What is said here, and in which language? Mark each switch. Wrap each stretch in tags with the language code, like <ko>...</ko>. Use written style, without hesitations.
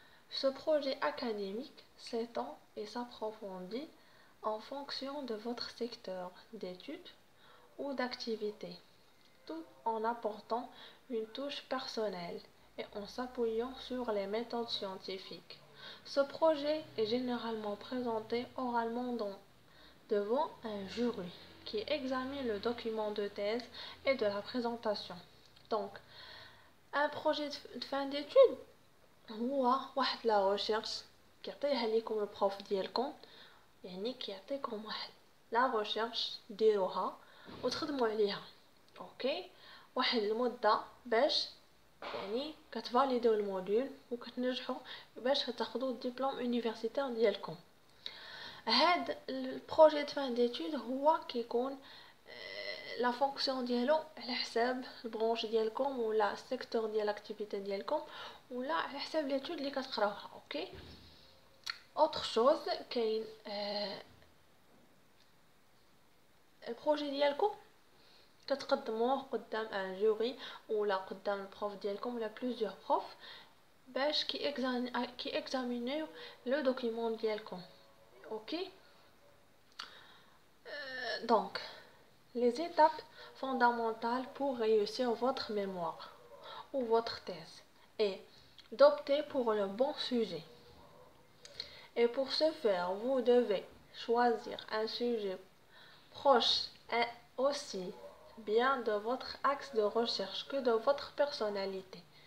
<fr>Ce projet académique s'étend et s'approfondit en fonction de votre secteur d'études ou d'activité, tout en apportant une touche personnelle et en s'appuyant sur les méthodes scientifiques. Ce projet est généralement présenté oralement devant un jury qui examine le document de thèse et de la présentation. Donc, un projet de fin d'études</fr> <ar>هو واحد لا ريشيرش كيعطيها لكم البروف ديالكم، يعني كيعطيكم واحد لا ريشيرش ديروها وتخدموا عليها. اوكي واحد المده باش يعني كتفاليديو الموديول وكتنجحوا باش تاخذوا الدبلوم يونيفرسيتير ديالكم. هاد البروجي دو فان ديتود هو كيكون لا فونكسيون ديالو على حساب البرونش ديالكم ولا السيكتور ديال الاكتيفيتي ديالكم ولا على حساب ليتود اللي كتقراوها. اوكي اوتر شوز كاين البروجي ديالكم كتقدموه قدام ان جوري ولا قدام البروف ديالكم ولا بلوزيور بروف باش كي اكزامينيو لو دوكيمون ديالكم.</ar> <fr>اوكي donc les étapes fondamentales pour réussir votre mémoire ou votre thèse est d'opter pour le bon sujet. Et pour ce faire, vous devez choisir un sujet proche et aussi bien de votre axe de recherche que de votre personnalité.</fr>